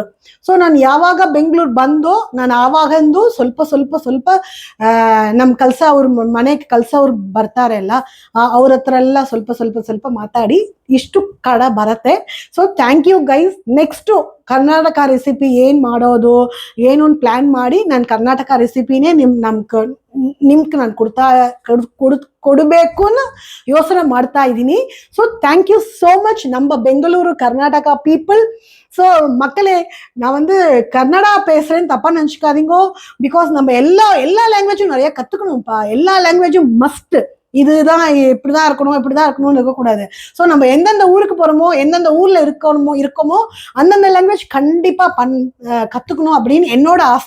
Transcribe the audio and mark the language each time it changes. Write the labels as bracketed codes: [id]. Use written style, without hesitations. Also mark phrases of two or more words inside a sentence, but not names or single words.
[kn] ಸೊ ನಾನು ಯಾವಾಗ ಬೆಂಗಳೂರು ಬಂದು ನಾನು ಆವಾಗಂದು ಸ್ವಲ್ಪ ನಮ್ಮ ಅವ್ರ ಮನೆಗೆ ಕಲ್ಸೋರು ಬರ್ತಾರಲ್ಲ ಅವ್ರ ಹತ್ರ ಎಲ್ಲ ಸ್ವಲ್ಪ ಮಾತಾಡಿ ಇಷ್ಟು ಕಡ ಬರುತ್ತೆ. [en] so thank you guys. [kn] ನೆಕ್ಸ್ಟು ಕರ್ನಾಟಕ ರೆಸಿಪಿ ಏನು ಮಾಡೋದು ಏನು ಪ್ಲ್ಯಾನ್ ಮಾಡಿ ನಾನು ಕರ್ನಾಟಕ ರೆಸಿಪಿನೇ ನಿಮ್ಗೆ ನಾನು ಕೊಡಬೇಕು ಅನ್ನೋ ಯೋಚನೆ ಮಾಡ್ತಾ ಇದ್ದೀನಿ. [en] so thank you so much நம்ம பெங்களூரு கர்நாடகா பீப்புள். [ta] ஸோ மக்களே, நான் வந்து கன்னடா பேசுகிறேன்னு தப்பாக நினச்சிக்காதீங்கோ. பிகாஸ் நம்ம எல்லா லாங்குவேஜும் நிறைய கற்றுக்கணும்ப்பா. எல்லா லாங்குவேஜும் மஸ்ட்டு. இதுதான் இப்படிதான் இருக்கணும்னு இருக்கக்கூடாது. ஸோ நம்ம எந்தெந்த ஊருக்கு போகிறோமோ, எந்தெந்த ஊரில் இருக்கோமோ அந்தந்த லாங்குவேஜ் கண்டிப்பாக கற்றுக்கணும் அப்படின்னு என்னோட ஆசை.